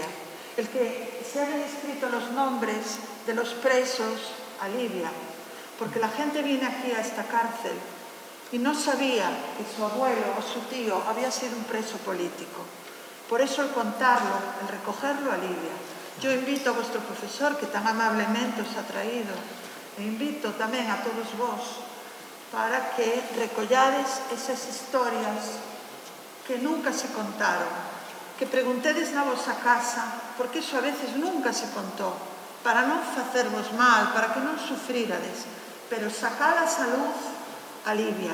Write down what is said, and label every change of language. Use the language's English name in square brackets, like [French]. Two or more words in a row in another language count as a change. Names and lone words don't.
[Spanish] El que se hayan escrito los nombres de los presos alivia. Porque la gente viene aquí a esta cárcel y no sabía que su abuelo o su tío había sido un preso político. Por eso el contarlo, el recogerlo alivia. Yo invito a vuestro profesor, que tan amablemente os ha traído, [Galician] e invito tamén a todos vos para que recollades esas historias que nunca se contaron, que preguntedes na vosa casa, porque iso a veces nunca se contou, para non facervos mal, para que non sufrirades, pero sacalas a luz alivia.